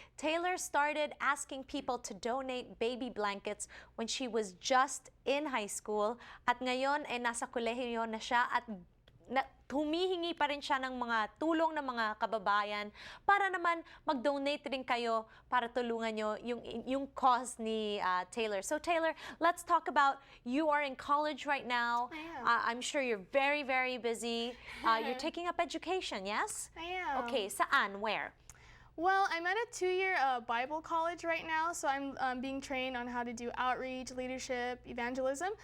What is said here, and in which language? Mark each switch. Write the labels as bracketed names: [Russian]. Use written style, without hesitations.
[English] Taylor started asking people to donate baby blankets when she was just in high school. [Filipino] At ngayon ay nasa kolehiyo na siya at humihingi pa rin siya ng mga tulong ng mga kababayan para naman mag-donate rin kayo para tulungan nyo yung cause ni Taylor. [English] So Taylor, let's talk about, you are in college right now. I am. I'm sure you're very, very busy. You're taking up education, yes? I am. Okay, [Filipino] saan? [English] Where? Well, I'm at a 2-year Bible college right now, so I'm being trained on how to do outreach, leadership, evangelism.